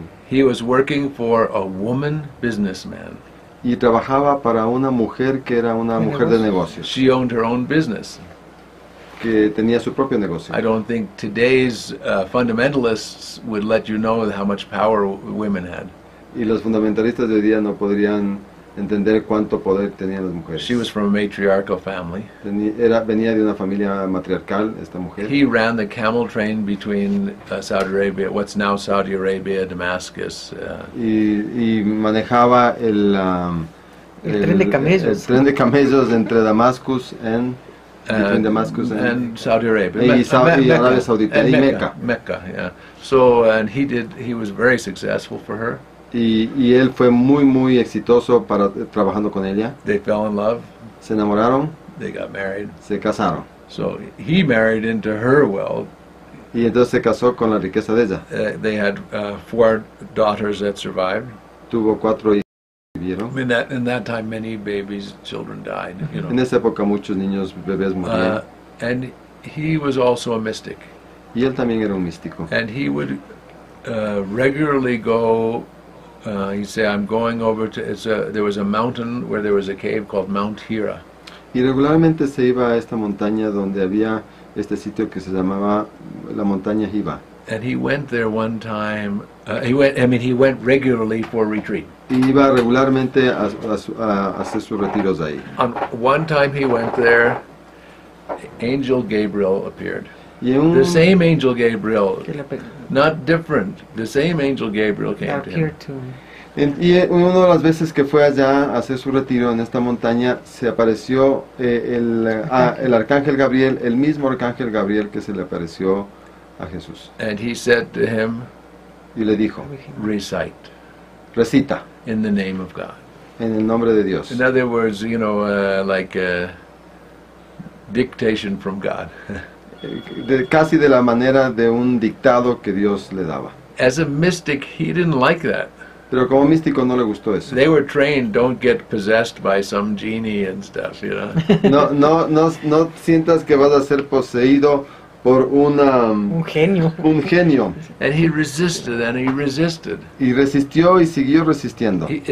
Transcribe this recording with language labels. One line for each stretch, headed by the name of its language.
English: He was working for a woman businessman.
Spanish: Y trabajaba para una mujer que era una mujer de negocios,
English: She owned her own business.
Spanish: que tenía su propio negocio.
English: I don't think today's fundamentalists would let you know how much power women had.
Spanish: Y los fundamentalistas de hoy día no podrían entender cuánto poder tenían las mujeres.
English: She was from a matriarchal family.
Spanish: Venía de una familia matriarcal, esta mujer.
English: He ran the camel train between Saudi Arabia, what's now Saudi Arabia, Damascus.
Spanish: Y manejaba el tren de camellos. el tren de camellos entre Damascus
English: and Saudi Arabia.
Spanish: y Arabia Saudita y Meca.
English: Mecca, yeah. So, and he was very successful for her.
Spanish: Y él fue muy exitoso trabajando con ella.
English: They fell in love.
Spanish: Se enamoraron,
English: They got married.
Spanish: se casaron.
English: So he married into her wealth.
Spanish: Y entonces se casó con la riqueza de ella.
English: They had 4 daughters that survived.
Spanish: Tuvo 4 hijos que vivieron.
English: In that time, many children died. You know.
Spanish: En esa época muchos niños, bebés murieron.
English: And he was also a mystic.
Spanish: Y él también era un místico.
English: And he would regularly go. He'd say, "I'm going over to." There was a mountain where there was a cave called Mount Hira.
Spanish: Y regularmente se iba a esta montaña donde había este sitio que se llamaba la montaña Hiva.
English: And he went there one time. He went regularly for retreat.
Spanish: Y iba regularmente a hacer sus retiros ahí.
English: One time he went there, Angel Gabriel appeared.
Spanish: Y
English: The same Angel Gabriel, not different. The same Angel Gabriel came to him.
Spanish: Y una de las veces que fue allá a hacer su retiro en esta montaña, se apareció el arcángel Gabriel, el mismo arcángel Gabriel que se le apareció a Jesús.
English: And he said to him,
Spanish: Y le dijo,
English: recite
Spanish: recita
English: in the name of God.
Spanish: en el nombre de Dios.
English: In other words, like dictation from God.
Spanish: Casi de la manera de un dictado que Dios le daba.
English: As a mystic, he didn't like that.
Spanish: Pero como místico no le gustó eso.
English: They were trained, don't get possessed by some genie and stuff, you know.
Spanish: No sientas que vas a ser poseído por un genio.
English: And he resisted and he resisted.
Spanish: Y resistió y siguió resistiendo.